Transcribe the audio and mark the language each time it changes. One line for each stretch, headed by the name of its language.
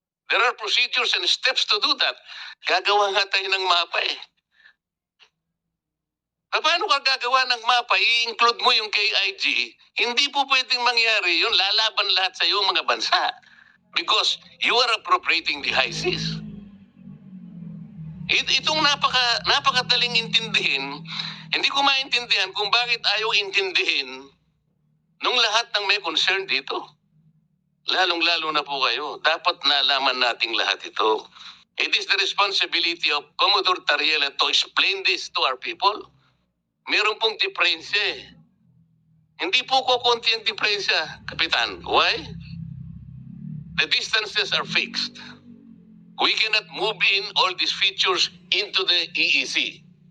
English: There are procedures and steps to do that.
Filipino: Gagawa nga tayo ng mapa eh. Paano ka gagawa ng mapa, i-include mo yung KIG, hindi po pwedeng mangyari yun, lalaban lahat sa iyo mga bansa.
English: Because you are appropriating the high seas.
Filipino: Itong napakadaling intindihin, hindi ko maintindihan kung bakit ayaw intindihin nung lahat ng may concern dito. Lalong-lalo na po kayo. Dapat nalaman nating lahat ito.
English: It is the responsibility of Commodore Tariela to explain this to our people.
Filipino: Meron pong diferensya eh. Hindi po kukunti ang diferensya, Kapitan.
English: Why? The distances are fixed. We cannot move in all these features into the EEC.